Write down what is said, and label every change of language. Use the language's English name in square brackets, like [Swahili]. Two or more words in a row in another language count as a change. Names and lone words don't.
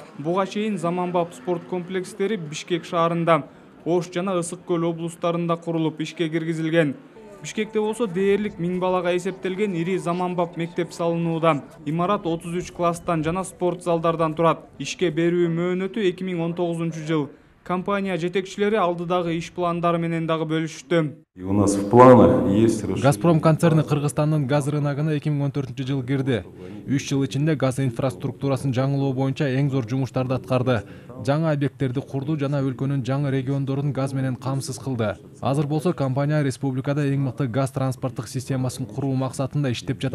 [Kyrgyz] Буга чейин заманбап спорт комплекстери Бишкек шаарында, Ош жана Ысык көл облустарында курулуп ишке киргизилген. Бишкекте болсо дээрлик 1000 балага эсептелген ири заманбап мектеп салынууда. Имарат 33 класстан жана спорт залдардан турат. Ишке берүү мөөнөтү 2019 жыл. Компания жетекчилери алдыдагы иш пландары менен дагы бөлүштү. [Russian] У нас в планах есть [Kyrgyz] Газпром концерни Кыргызстандын газ рыногуна 2014 жыл кирди. 3 жыл ичинде газ инфраструктурасын жаңылоо боюнча эң зор жумуштарды аткарды. Жаңы объекттерди курду жана өлкөнүн жаңы региондорун газ менен камсыз кылды. Азыр болсо компания республикада эң мыкты газ транспорттук системасын куруу максатында иштеп жатат.